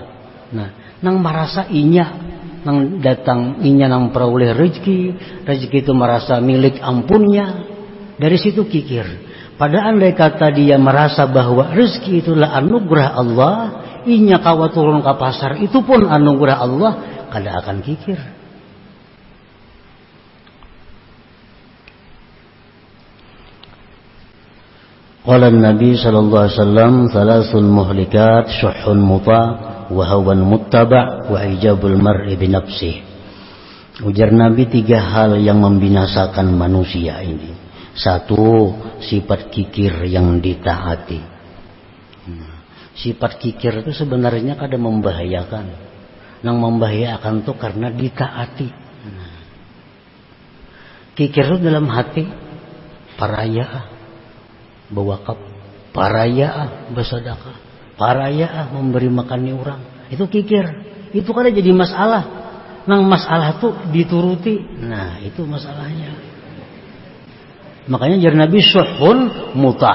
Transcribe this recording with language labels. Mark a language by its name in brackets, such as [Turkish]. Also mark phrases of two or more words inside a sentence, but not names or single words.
[Banjar] Nah, nang merasa inya, nang datang inya nang peroleh rezeki itu merasa milik ampunnya. Dari situ kikir. Pada andai kata dia merasa bahwa rezeki itulah anugerah Allah, inya kawa turun ke pasar itu pun anugerah Allah, kada akan kikir. [Arabic] قال نبي صلى الله عليه وسلم، "ثلاث مهلكات، شح مطاع وهوى متبع وإعجاب المرء بنفسه." [Banjar] Ujar Nabi 3 hal yang membinasakan manusia ini. 1, sifat kikir yang ditaati. Sifat kikir itu sebenarnya kada membahayakan. Nang membahayakan itu karena ditaati. Kikir itu dalam hati, paraya, bewakaf, paraya, bersedekah, paraya, memberi makan orang. Itu kikir. Itu kada jadi masalah. Nang masalah itu dituruti. Nah, itu masalahnya. Makanya jar Nabi [Arabic] شح مطاع'.